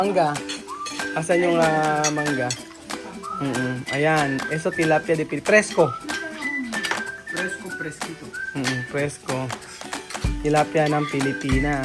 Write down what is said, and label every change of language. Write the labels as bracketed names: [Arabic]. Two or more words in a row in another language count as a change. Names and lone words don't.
[Filipino] Mangga. Asan yung mangga? Ayan. [Spanish] Eso tilapia de Fresco. Fresquito. Fresco. [Filipino] Tilapia ng Pilipinas.